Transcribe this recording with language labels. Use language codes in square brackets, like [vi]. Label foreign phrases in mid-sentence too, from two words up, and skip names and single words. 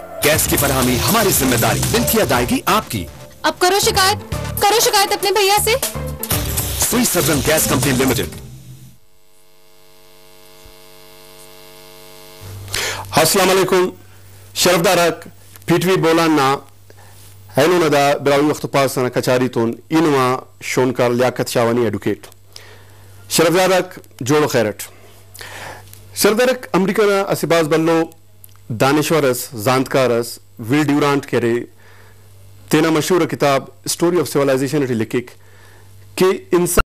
[ur] گیس کی فراہمی ہماری ذمہ داری، بل کی ادائیگی آپ کی. اب کرو شکایت اپنے بھیا سے. سوئی سرجن گیس کمپنی لمیٹڈ. [bal] السلام علیکم شرفدارک پیٹوی بولانا اینو ندا براوی وقت پاسنا کچاریتون اینما شونکار لیاقت شاوانی ایڈوکیٹ شرفزادک جوڑو خیرٹ شردرک امریکہ اسباز بلو دانشورس زانتکارس ویل ڈیورانٹ کرے تینا مشہور کتاب اسٹوری آف سیولائزیشن لکھک کہ انسان